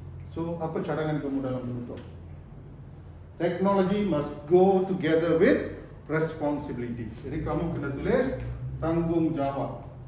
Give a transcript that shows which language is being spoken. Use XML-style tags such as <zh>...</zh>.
<ms>So apa cadangan kamu dalam penutup?</ms> <en>Technology must go together with responsibility.</en> <ms>Jadi kamu kena tulis tanggungjawab.</ms>